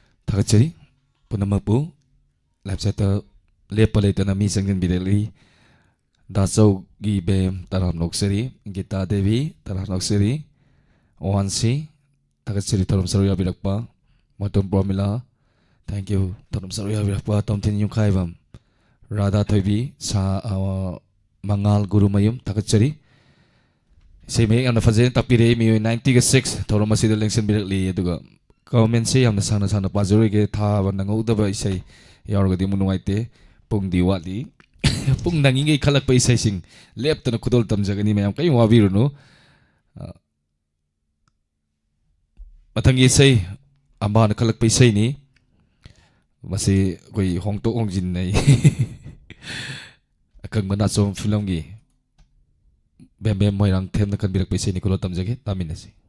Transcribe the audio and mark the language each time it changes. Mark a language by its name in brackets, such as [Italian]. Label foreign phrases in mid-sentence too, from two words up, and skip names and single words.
[Manipuri] থাগৎচরি পুনমকপু লাইফসেট লেপলেৎনা মী সংগন বিরেলি দাচৌগী বেম তরাম নোক্সরি গীতা দেবী তরাম নোক্সরি ওহানসি থাগৎচরি থরম সরুয়া বিরকপা মতুম প্রমিলা [English] thank you [Manipuri] থরম সরুয়া বিরকপা তোমথিন যুখাইবম রাধা থোইবী সা মংগাল গুরুময়ুম থাগৎচরি সেমে যামনা ফজে তপিরে মী 96 থরম অসিদা লেংসন বিরকলি অদুগা কমেন্ট সে যামনা সানা সানা পাজরোগে থাব নংগৌদবা ইসৈ যাওরগদি মুনুৱাইতে পুংগদি ৱালী পুং নংগিগে খলক পৈসা সিং লেপ্তনা খুদোল তমজগনি ময়াম কই ৱাবিরুনু মথংগী ইসৈ অম্বান খলক পৈসা নি মসে কোই হোংতো হোংজিন নৈ অকংগনা চোম ফিল্মগী বেম বেম মোইরাং থেমনা খনবিরক পৈসা নি খুদোল তমজগে তামিনসি